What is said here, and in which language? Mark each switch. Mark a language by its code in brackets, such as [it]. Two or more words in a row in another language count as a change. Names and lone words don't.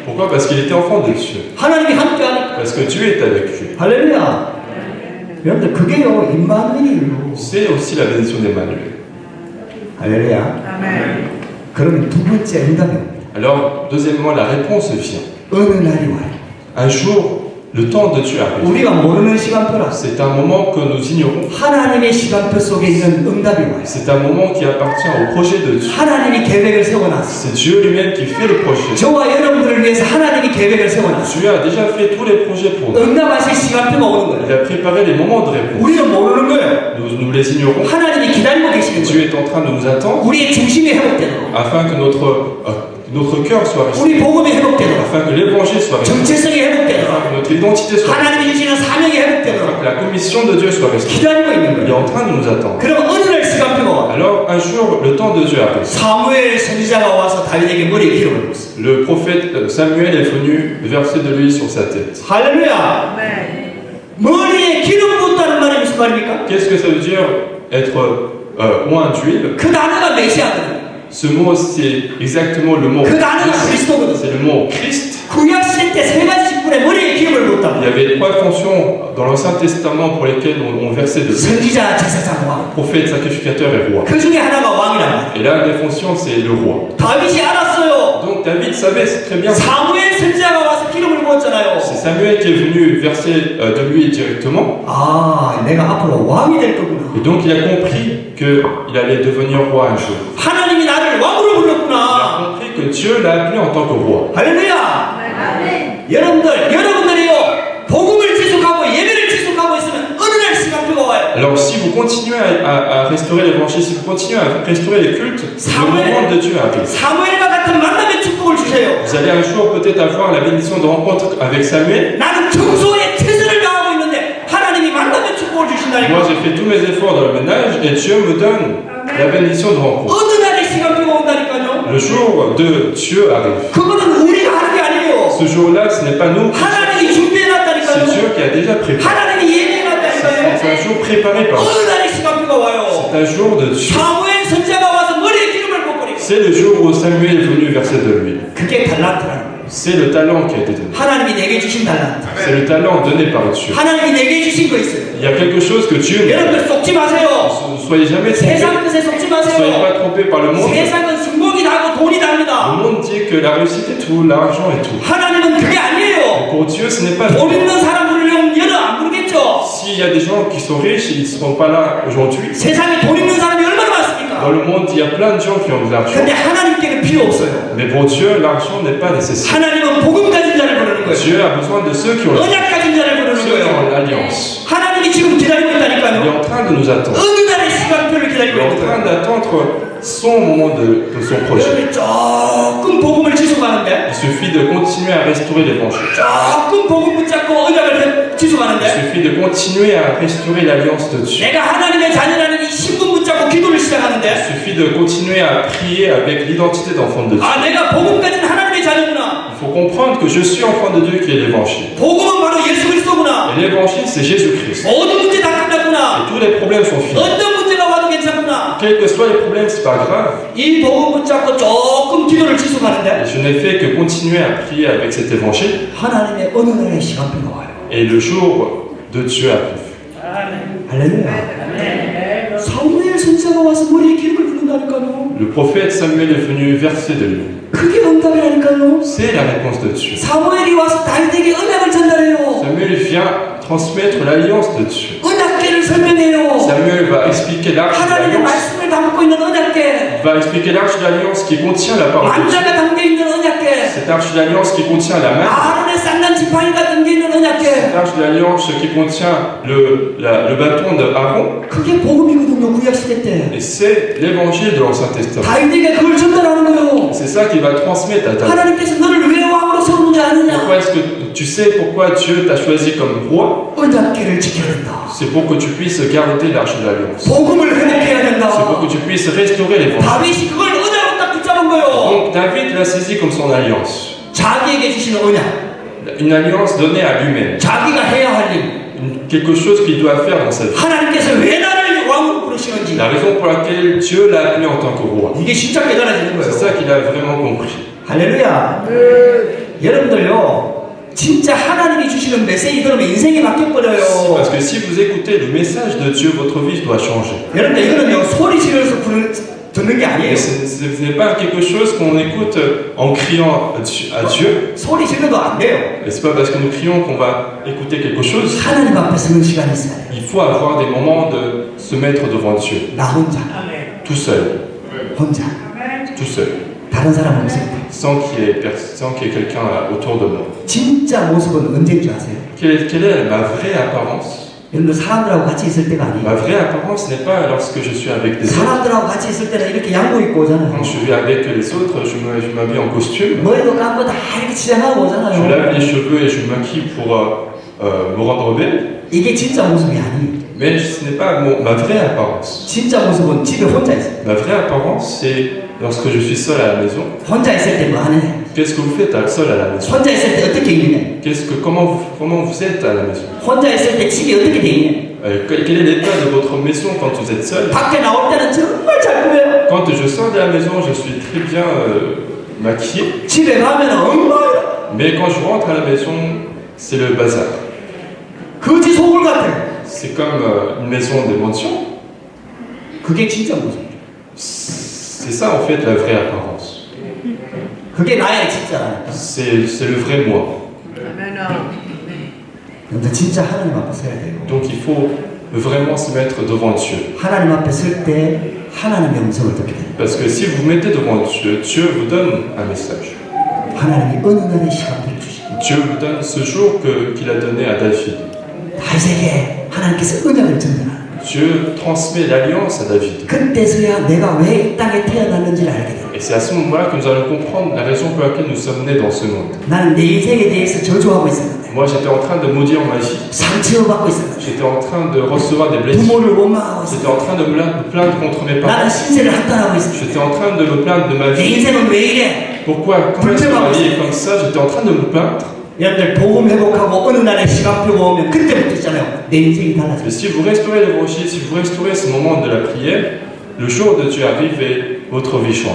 [fr] Pourquoi? Parce qu'il était enfant de Dieu. [ko] 하나님이 함께하니까. [fr] Parce que Dieu est avec lui. [ko] 할렐루야. 여러분들 그게요 임마누엘이에요. [fr] C'est aussi la bénédiction d'Emmanuel. [ko] 할렐루야. 아멘. 그러면 두 번째 응답입니다. [fr] Alors, deuxièmement, la réponse vient. [ko] 어느 날이 와요. [fr] Un jour, le temps de Dieu arrive. [ko] 우리가 모르는 시간표라. [fr] C'est un moment que nous ignorons. [ko] 하나님의 시간표 속에 있는 응답이 와요. [fr] C'est un moment qui appartient au projet de Dieu. [ko] 하나님이 계획을 세워놨어요. [fr] C'est Dieu lui-même qui fait le projet. [ko] 저와 여러분들을 위해서 하나님이 계획을 세워놨어요. [fr] Dieu a déjà fait tous les projets pour nous. [ko] 응답하실 시간표가 오는 [fr] Il [ko] 거예요. [fr] a préparé les moments de réponse. [ko] 우리는 모르는 거예요. [fr] Nous les ignorons. [ko] 하나님이 기다리고 계시는 [fr] Dieu [ko] 거예요. [fr] est en train de nous attendre [ko] 우리의 중심이 회복되도록, [fr] afin que notre cœur soit resté, [ko] 우리 복음이 회복되도록, [fr] afin que l'évangile soit resté, [ko] 정체성이 [fr] afin [ko] 회복되도록, [fr] que notre identité soit restée, [ko] 하나님이 주시는 사명이 [fr] afin [ko] 회복되도록 [fr] que la commission de Dieu soit restée. [ko] 기다리고 있는 [fr] Il est [ko] 거예요. [fr] en train de nous attendre. [ko] 그럼 어느 날 시간표가 와요. [fr] Alors, un jour, le temps de Dieu arrive. [ko] 사무엘 선지자가 와서 다윗에게 머리에 기름을 붓어요. [fr] Le prophète Samuel est venu verser de l'huile sur sa tête. [ko] 할렐루야. 아멘. 머리에 기름 붓다는 말이 무슨 말입니까? [fr] Qu'est-ce que ça veut dire être oint d'huile? [ko] 그 단어가 메시아거든요. [fr] Ce mot, c'est exactement le mot. [ko] 그 단어가 그리스도거든요. [fr] C'est le mot Christ. [ko] 구약 시대 때 세 가지 직분에 머리에 기름을 [fr] Il [ko] 붓다. [fr] y avait trois fonctions dans l'Ancien Testament pour lesquelles on versait de l'huile. [ko] 선지자, 제사장, 왕. [fr] Prophète, sacrificateur et roi. [ko] 그 중에 하나가 왕이란 말이에요. [fr] Et là, des fonctions, c'est le roi. [ko] 다윗이 알았어요. [fr] Donc David savait très bien. [ko] 사무엘 선지자가 와서 기름을 부었잖아요. [fr] C'est Samuel qui est venu verser de l'huile directement. [ko] 아, 내가 앞으로 왕이 될 거구나. [fr] Et donc il a compris qu'il allait devenir roi un jour. [ko] 하나님이 나를 왕으로 [fr] Il a [ko] 불렀구나. [fr] compris que Dieu l'a appelé en tant que roi. [ko] 할렐루야. 아멘. 여러분들이요, 복음을 지속하고 예배를 지속하고 있으면 어느 날 시간표가 와요. [fr] Alors si vous continuez à restaurer l'évangile, si vous continuez à restaurer les cultes, le moment de Dieu arrive. [ko] 사무엘과 같은 만남의 축복을 주세요. [fr] Vous allez un jour peut-être avoir la bénédiction de rencontre avec Samuel. [ko] 나는 청소에 최선을 다하고 있는데 하나님이 만남의 축복을 [fr] Moi [ko] 주신다니까. [fr] j'ai fait tous mes efforts dans le ménage et Dieu me donne la bénédiction de rencontre. [ko] 어느 날에 시간표가 온다니까요. [fr] Le jour de Dieu arrive. [ko] 그거는 우리가 하는 게 아니에요. [fr] Ce jour-là, ce n'est pas nous. [ko] 하나님이 [fr] C'est [ko] 준비해놨다니까요. [fr] Dieu qui a déjà préparé. [ko] 하나님이 예배해놨다니까요. [fr] C'est un jour préparé par Dieu. [ko] 어느 날에 시간표가 와요. [fr] C'est un jour de Dieu. [ko] 사무엘 선지자가 와서 머리에 기름을 붓거리고. [fr] C'est le jour où Samuel est venu verser de l'huile. [ko] 그게 달란트라는 거예요. [fr] C'est le talent qui a été donné. [ko] 하나님이 내게 주신 달란트. [fr] C'est le talent donné par Dieu. [ko] 하나님이 내게 주신 거 있어요. [fr] Il y a quelque chose que Dieu nous [ko] 여러분들 속지 마세요. [fr] Ne soyez jamais trompés. [ko] 세상 뜻에 속지 [fr] Ne soyez [ko] 마세요. [fr] pas trompés par le monde. [ko] 세상은 승복이 나고 돈이 [fr] Le [ko] 답니다. [fr] monde dit que la réussite est tout, l'argent est tout. [ko] 하나님은 그게 아니에요. [fr] Pour Dieu, ce n'est pas [ko] 돈 있는 사람 부르려면 여러 안 부르겠죠. [fr] S'il y a des gens qui sont riches, ils ne seront pas là aujourd'hui. [ko] 세상에 돈 있는 사람이 얼마나 [fr] Dans [ko] 많습니까? [fr] le monde, il y a plein de gens qui ont de l'argent. [ko] 근데 하나님께는 필요 없어요. [fr] Mais pour Dieu, l'argent n'est pas nécessaire. [ko] 하나님은 복음 가진 자를 부르는 거예요. [fr] Dieu a besoin de ceux qui ont [ko] 언약 가진 자를 부르는 [fr] ceux qui ont [ko] 거예요. [fr] l'alliance. [ko] 하나님이 지금 기다리고 [fr] Il est [ko] 있다니까요. [fr] en train de nous attendre. [ko] 어느 날의 시간표를 [fr] Il [ko] 기다리고 [fr] est en [ko] 있는 [fr] train [ko] 거예요. [fr] d'attendre son moment de son projet. [ko] 여러분이 조금 복음을 지속하는데, [fr] Il suffit de continuer à restaurer l'évangile. [ko] 조금 복음 붙잡고 언약을 [fr] Il [ko] 지속하는데, [fr] suffit de continuer à restaurer l'alliance de Dieu. [ko] 내가 하나님의 자녀라는 이 신분 붙잡고 기도를 [fr] Il [ko] 시작하는데, [fr] suffit de continuer à prier avec l'identité d'enfant de Dieu. [ko] 아, 내가 복음 가진 하나님의 자녀구나. [fr] Il faut comprendre que je suis enfant de Dieu qui est l'évangile. [ko] 복음은 바로 예수 그리스도구나. [fr] Et l'évangile, c'est Jésus-Christ. [ko] 모든 문제 다 끝났구나. [fr] Et tous les problèmes sont finis. [ko] 어떤 문제가 와도 괜찮구나. [fr] Quels que soient les problèmes, c'est pas grave. [ko] 이 복음 붙잡고 조금 기도를 지속하는데, [fr] Je n'ai fait que continuer à prier avec cet évangile. [ko] 하나님의 어느 날의 시간표가 와요. [fr] Et le jour de Dieu arrive. [ko] 할렐루야. 사무엘 선지자가 와서 머리에 기름을 부른다니까요. [fr] Le prophète Samuel est venu verser de l'huile. [ko] 그게 응답이라니까요. [fr] C'est la réponse de Dieu. [ko] 사무엘이 와서 다윗에게 언약을 전달해요. [fr] Samuel vient transmettre l'alliance de Dieu. [ko] 언약계를 설명해요. [fr] Samuel va expliquer l'arche de [ko] 하나님의 [fr] l'alliance. [ko] 말씀을 담고 있는 언약계, [fr] Il va expliquer l'arche de l'alliance qui contient la parole de Dieu. [ko] 만자가 담겨 있는 언약계, [fr] Cette arche de l'alliance qui contient la main. [ko] 아론의 쌍난 지팡이가 등에 있는 [fr] Cette [ko] 언약궤. [fr] arche de l'alliance qui contient le bâton d'Aaron. [ko] 그게 복음이거든요. 구약시대 때. [fr] Et c'est l'évangile de l'Ancien Testament. [ko] 다윗에게 그걸 전달하는 거예요. [fr] C'est ça qu'il va transmettre à David. [ko] 하나님께서 너를 왜 왕으로 세우느냐 아느냐. [fr] Pourquoi est-ce que tu sais pourquoi Dieu t'a choisi comme roi? [ko] 언약궤를 지켜야 된다. [fr] C'est pour que tu puisses garder l'arche de l'alliance. [ko] 복음을 회복해야 된다. [fr] C'est pour que tu puisses restaurer l'évangile. [ko] 다윗이 그걸 언약으로 딱 붙잡은 거예요. [fr] Donc David l'a saisi comme son alliance. [ko] 자기에게 주시는 언약. [fr] Une alliance donnée à lui-même. [ko] 자기가 해야 할 일. [fr] Quelque chose qu'il doit faire dans sa vie. [ko] 하나님께서 왜 나를 왕으로 부르시는지. [fr] La raison pour laquelle Dieu l'a appelé en tant que roi. [ko] 이게 진짜 깨달아지는 [fr] C'est [ko] 거예요. [fr] ça qu'il a vraiment compris. [ko] 할렐루야. 여러분들요. 진짜 하나님이 주시는 메시지 들으면 인생이 바뀌어버려요. [fr] Parce que si vous écoutez le message de Dieu, votre vie doit changer. [ko] 여러분들 이거는요. 소리 지르면서 듣는 게 아니에요. [fr] Et ce n'est pas quelque chose qu'on écoute en criant à Dieu. [ko] 소리 지르도 안 돼요. [fr] Et c'est pas parce que nous crions qu'on va écouter quelque chose. [ko] 하나님 앞에 서는 시간이 있어야 돼요. [fr] Il faut avoir des moments de se mettre devant Dieu. [ko] 나 혼자. [fr] Tout seul. [ko] 혼자. [fr] Tout seul. [ko] 다른 사람 없을 때. [fr] Sans qu'il y ait quelqu'un autour de moi. [ko] 진짜 모습은 언제인 줄 아세요? [fr] Quelle est ma vraie apparence? [ko] 여러분들 사람들하고 같이 있을 때가 [fr] Ma [ko] 아니에요. [fr] vraie apparence n'est pas lorsque je suis avec des autres. [ko] 사람들하고 같이 있을 때는 이렇게 양복 입고 오잖아요. [fr] Quand je suis avec les autres, je m'habille en costume. [ko] 머리도 감고 다 이렇게 치장하고 [fr] Je [ko] 오잖아요. [fr] lave les cheveux et je me maquille pour me rendre belle. [ko] 이게 진짜 모습이 아니에요. [fr] Mais ce n'est pas ma vraie apparence. [ko] 진짜 모습은 집에 혼자 있어요. [fr] Ma vraie apparence, c'est lorsque je suis seul à la maison. [ko] 혼자 있을 때 뭐 하느냐? [fr] Qu'est-ce que vous faites seul à la maison? [ko] 혼자 있을 때 어떻게 있느냐? [fr] Comment vous êtes à la maison? [ko] 혼자 있을 때 집이 어떻게 돼 있냐? [fr] Quel est l'état de votre maison quand vous êtes seul? [ko] 밖에 나올 때는 정말 잘 꾸며요. [fr] Quand je sors de la maison, je suis très bien maquillé. [ko] 집에 가면 엉망이야. [fr] Mais quand je rentre à la maison, c'est le bazar. [ko] 거지 속을 같아. [fr] C'est comme une maison des mentions. [ko] 그게 진짜 모습. [fr] C'est ça en fait la vraie apparence. [ko] 그게 나의 진짜라니까. [fr] C'est le vrai moi. [ko] 근데 진짜 하나님 앞에 서야 돼요. [fr] Donc il faut vraiment se mettre devant Dieu. [ko] 하나님 앞에 설 때 하나님의 음성을 듣게 돼요. [fr] Parce que si vous vous mettez devant Dieu, Dieu vous donne un message. [ko] 하나님이 어느 날의 시간표를 주시고 [fr] Dieu vous donne ce jour qu'il a donné à David. [ko] 다윗에게 하나님께서 언약을 전달하는 거예요. [fr] Dieu transmet l'alliance à David. [ko] 그때서야 내가 왜 이 땅에 태어났는지를 알게 돼요. [fr] Et c'est à ce moment-là que nous allons comprendre la raison pour laquelle nous sommes nés dans ce monde. [ko] 나는 내 인생에 대해서 저주하고 있었는데 [fr] Moi, j'étais en train de maudire ma vie. [ko] 상처받고 있었는데 [fr] J'étais en train de recevoir des blessures. [ko] 부모를 원망하고 있었는데 [fr] J'étais en train de me plaindre contre mes parents. [ko] 나는 신세를 한탄하고 있었는데 [fr] J'étais en train de me plaindre de ma [ko] 내 [fr] vie. [ko] 인생은 왜 이래? [fr] Pourquoi? Comment est-ce que ma vie est comme ça? J'étais en train de me plaindre. [ko] 여러분들 복음 회복하고 어느 날의 시간표가 오면 그때부터 있잖아요. 내 인생이 달라져요. [fr] Mais si vous restaurez l'évangile, si vous restaurez ce moment de la prière, le jour de Dieu arrive et votre vie change.